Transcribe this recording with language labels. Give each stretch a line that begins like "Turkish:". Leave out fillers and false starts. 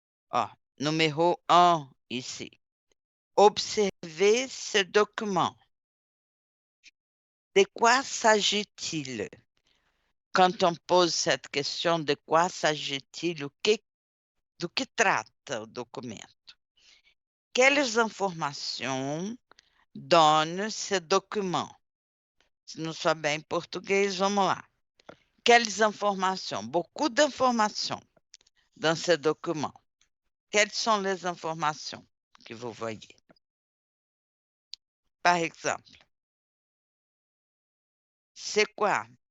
French: Ah, numéro 1 ici. Observez ce document. De quoi s'agit-il? Quand on pose cette question, de quoi s'agit-il ou
Portuguese: do que trata o documento?
French: Quelles informações donne ce document?
Portuguese: Se não souber em português, vamos lá.
French: Quelles informations? Beaucoup d'informations dans ce document. Quelles sont les informations que vous voyez? Par exemple, c'est quoi?